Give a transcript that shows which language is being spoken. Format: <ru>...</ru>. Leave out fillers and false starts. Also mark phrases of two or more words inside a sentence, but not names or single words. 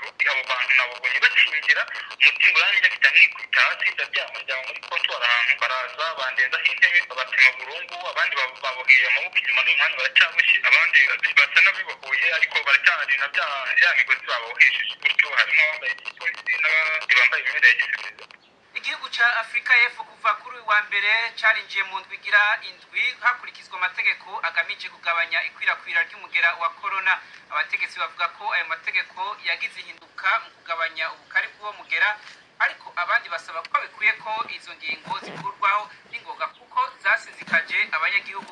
<rn>Abo bantu nababonye bakingira, umutima uranjye afite nkikubita hasi ndaryama muri kontwari ahantu. Baraza bandenzaho intebe babapima burungu, abandi baboheye amaboko inyuma n'umuhanda baracyaboshye, abandi basa n'abibohoye ariko baracyari na ya migozi babohesheje gutyo. Harimo abambaye igipolisi n'abandi bambaye imyenda ya gisivili. Igihugu cya Afrika y'Epfo kuva kuri uyu wa mbere cyarinjiye mu ndwi igira indwi hakurikizwa amategeko agamije kugabanya ikwirakwira ry'umugera wa corona. Abategetsi bavuga ko ayo mategeko yagize ihinduka mu kugabanya ubukari bw'uwo mugera, ariko abandi basaba ko bikwiye ko izo ngingo zikurwaho n'ingoga kuko zasizikaje abanyagihugu.</rn>